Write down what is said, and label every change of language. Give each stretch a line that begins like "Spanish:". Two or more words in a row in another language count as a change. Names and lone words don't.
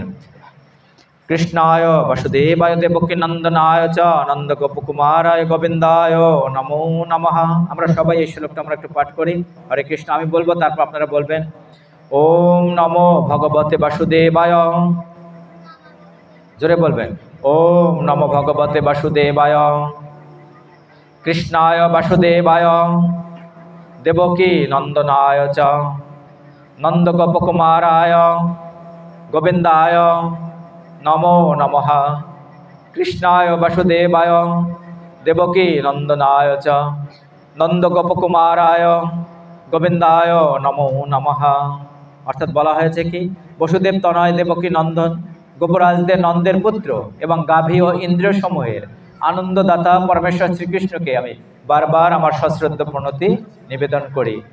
Sanskrit: কৃষ্ণায় বাসুদেবায় দেবকী নন্দনায় চ নন্দ গোপকুমারায় গোবিন্দায় নমো নমঃ।
Bangla: আমরা সবাই এই শ্লোকটা আমরা একটু পাঠ করি। হরে কৃষ্ণ আমি বলবো, তারপর আপনারা বলবেন।
Sanskrit: ওম নমো ভগবতে বাসুদেবায়,
Bangla: জোরে বলবেন।
Sanskrit: ওম নমো ভগবতে বাসুদেবায়, কৃষ্ণায় বাসুদেবায় দেবকী নন্দনায় চ নন্দগোপকুমারায় গোবিন্দায় নমো নমঃ। কৃষ্ণায় বাসুদেবায় দেবকী নন্দনায় চ নন্দগোপকুমারায় গোবিন্দায় নমো নমঃ।
Bangla: অর্থাৎ বলা হয়েছে কি, বসুদেব তনয় দেবকী নন্দন গোপরাজদের নন্দের পুত্র এবং গাভী ও ইন্দ্রিয় সমূহের আনন্দদাতা পরমেশ্বর শ্রীকৃষ্ণকে আমি বারবার আমার সশ্রদ্ধ প্রণতি নিবেদন করি।